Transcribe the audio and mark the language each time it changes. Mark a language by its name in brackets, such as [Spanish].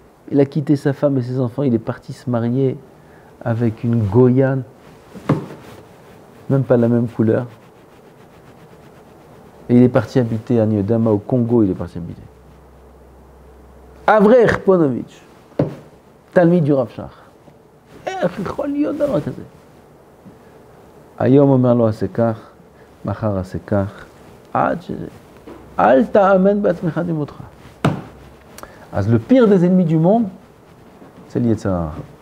[French] Il a quitté sa femme et ses enfants, il est parti se marier avec une goyane, même pas la même couleur. Et il est parti habiter à Niodama, au Congo, il est parti habiter. Avraire Ponovitch, Talmid du Rav Shach. [Hebrew] איך יכול להיות דבר כזה? היום אומר לו עשה כך, מחר עשה כך, עד שזה... אל תאמן בעצמך דמותך. [French] אז le pire des ennemis du monde, c'est le Yetzirah.